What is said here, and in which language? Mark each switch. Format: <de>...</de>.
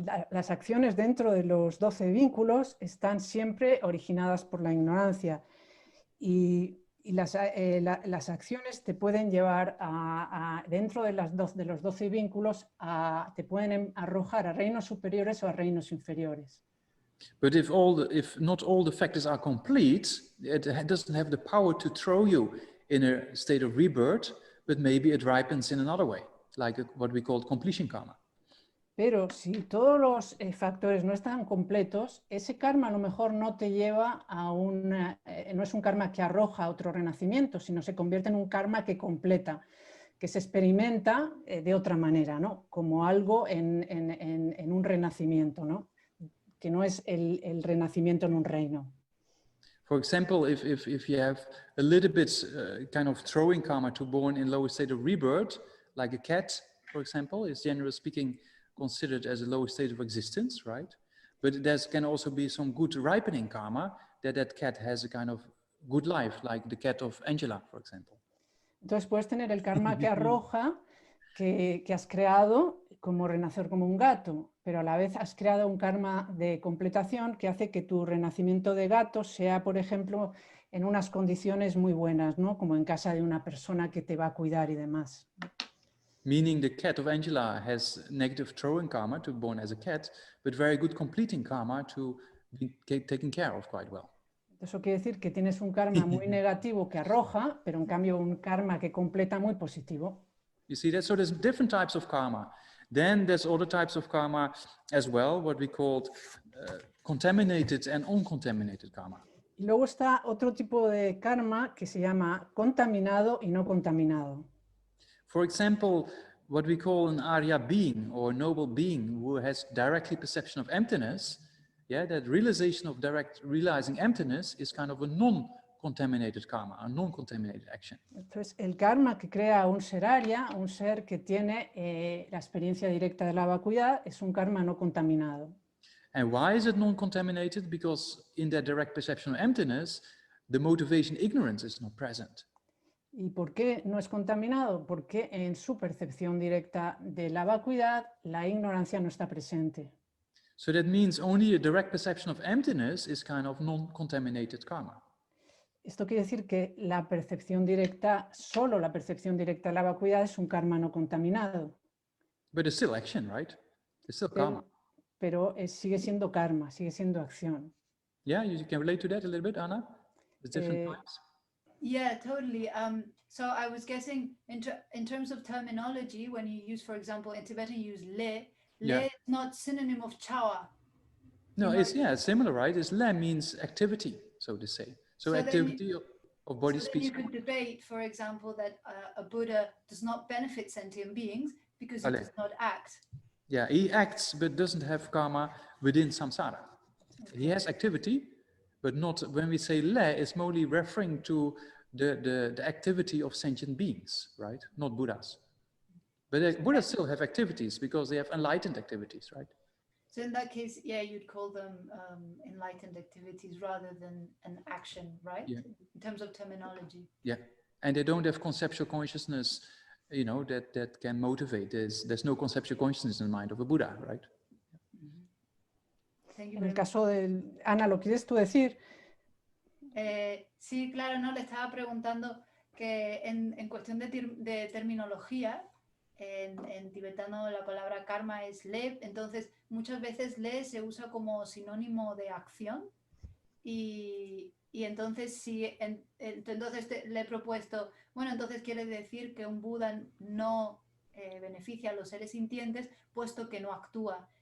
<es>Las acciones dentro de los 12 vínculos están siempre originadas por la ignorancia y las acciones te pueden llevar dentro de los 12 vínculos te pueden arrojar a reinos superiores o a reinos inferiores.</es> <en>But if not all the factors are complete, it doesn't have the power to throw you in a state of rebirth, but maybe it ripens in another way, like what we call completion karma.</en> <es>Pero si todos los factores no están completos, ese karma a lo mejor no te lleva no es un karma que arroja a otro renacimiento, sino se convierte en un karma que completa, que se experimenta de otra manera, ¿no? Como algo en un renacimiento, ¿no? Que no es el renacimiento en un reino.</es> <en>For example, if you have a little bit kind of throwing karma to born in lower state of rebirth, like a cat, for example, is generally speaking considered as a lower state of existence, right? But there can also be some good ripening karma that cat has a kind of good life, like the cat of Angela, for example.</en> <es>Entonces puedes tener el karma que arroja, que has creado como renacer como un gato, pero a la vez has creado un karma de completación que hace que tu renacimiento de gato sea, por ejemplo, en unas condiciones muy buenas, ¿no? Como en casa de una persona que te va a cuidar y demás.</es> <en>Meaning the cat of Angela has negative throwing karma to be born as a cat, but very good completing karma to be taken care of quite well.</en> <es>Eso quiere decir que tienes un karma muy negativo que arroja, pero en cambio un karma que completa muy positivo.</es> <en>You see that? So there's different types of karma. Then there's other types of karma as well, what we call contaminated and uncontaminated karma.</en> <es>Y luego está otro tipo de karma que se llama contaminado y no contaminado.</es> <en>For example, what we call an Arya being or noble being who has directly perception of emptiness, yeah, that realization of direct realizing emptiness is kind of a non-contaminated karma, a non-contaminated action.</en> <es>Entonces, el karma que crea un ser Arya, un ser que tiene la experiencia directa de la vacuidad, es un karma no contaminado.</es> <en>And why is it non-contaminated? Because in that direct perception of emptiness, the motivation ignorance is not present.</en> <es>¿Y por qué no es contaminado? Porque en su percepción directa de la vacuidad, la ignorancia no está presente.</es> <en>So that means only a direct perception of emptiness is kind of non-contaminated karma.</en> <es>Esto quiere decir que la percepción directa, solo la percepción directa de la vacuidad es un karma no contaminado.</es> <en>But it's still action, right? It's still karma.</en> <es>Pero sigue siendo karma, sigue siendo acción.</es> <en>Yeah, you can relate to that a little bit, Anna? There's different types. Yeah, totally. So I was guessing in terms of terminology, when you use, for example, in Tibetan you use le is not synonym of chawa. No, it's similar, right? It's le means activity, so to say. So activity of body, speech. You could debate, for example, that a Buddha does not benefit sentient beings because he does not act. Yeah, he acts but doesn't have karma within samsara. He has activity, but not, when we say le, it's mostly referring to the activity of sentient beings, right? Not Buddhas. But Buddhas still have activities because they have enlightened activities, right? So in that case, yeah, you'd call them enlightened activities rather than an action, right? Yeah. In terms of terminology. Yeah, and they don't have conceptual consciousness, you know, that can motivate. There's no conceptual consciousness in the mind of a Buddha, right?</en> <es>En el caso de Ana, ¿lo quieres tú decir? Sí, claro, no, le estaba preguntando que en cuestión de terminología, en tibetano la palabra karma es le, entonces muchas veces le se usa como sinónimo de acción y entonces entonces le he propuesto, bueno, entonces quiere decir que un Buda no beneficia a los seres sintientes puesto que no actúa.</es>